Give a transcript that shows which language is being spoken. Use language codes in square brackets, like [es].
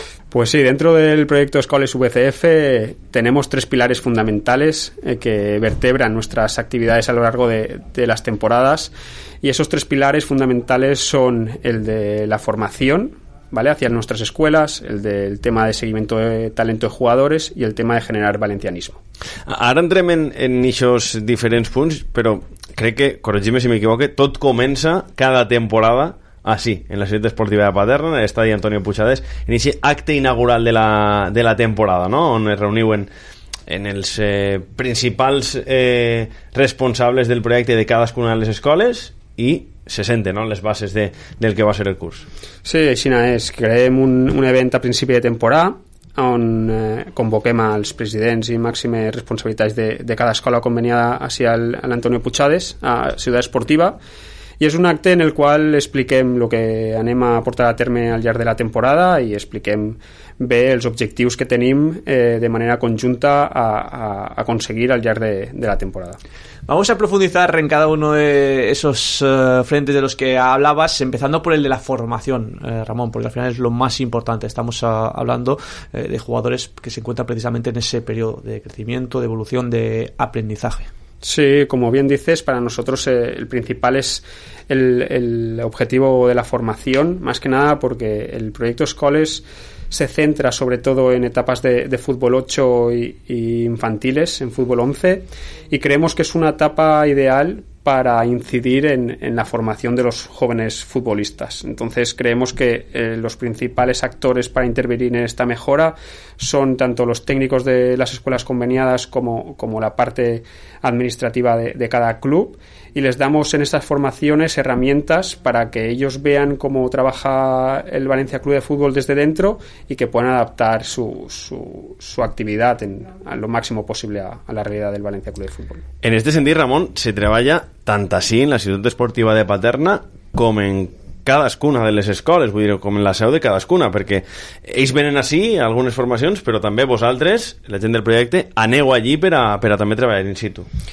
[es] Pues sí, dentro del proyecto Escoles VCF tenemos tres pilares fundamentales que vertebran nuestras actividades a lo largo de las temporadas, y esos tres pilares fundamentales son el de la formación, ¿vale?, hacia nuestras escuelas, el del tema de seguimiento de talento de jugadores y el tema de generar valencianismo. [ca] Ara entrem en eixos diferents punts, però crec que, corregim-me si m'equivoque, tot comença cada temporada així, en la ciutat esportiva de Paterna, en l'estadi Antonio Puigades, en aquest acte inaugural de la temporada, no?, on es reuniu en els principals responsables del projecte de cadascuna de les escoles i se senten, no?, les bases del que va ser el curs. Sí, aixina és. Creem un event a principi de temporada on convoquem els presidents i màximes responsabilitats de cada escola conveniada hacia l'Antonio Puigades, a Ciutat Esportiva, i és un acte en el qual expliquem el que anem a portar a terme al llarg de la temporada i expliquem bé els objectius que tenim de manera conjunta a aconseguir al llarg de la temporada. [es] Vamos a profundizar en cada uno de esos frentes de los que hablabas, empezando por el de la formación, Ramón, porque al final es lo más importante. Estamos hablando de jugadores que se encuentran precisamente en ese periodo de crecimiento, de evolución, de aprendizaje. Sí, como bien dices, para nosotros el principal es el objetivo de la formación, más que nada porque el proyecto Escoles se centra sobre todo en etapas de fútbol 8 y infantiles, en fútbol 11, y creemos que es una etapa ideal para incidir en la formación de los jóvenes futbolistas. Entonces creemos que los principales actores para intervenir en esta mejora son tanto los técnicos de las escuelas conveniadas como la parte administrativa de cada club, y les damos en estas formaciones herramientas para que ellos vean cómo trabaja el Valencia Club de Fútbol desde dentro y que puedan adaptar su actividad a lo máximo posible a la realidad del Valencia Club de Fútbol. En este sentido, [ca] Ramón, [es] se trabaja tanto así en la [ca] Ciudad Esportiva de Paterna como en cadascuna de les escoles, vull dir, com en la seu de cadascuna, perquè ells venen així a algunes formacions, però també vosaltres, la gent del projecte, aneu allí per a també treballar in situ.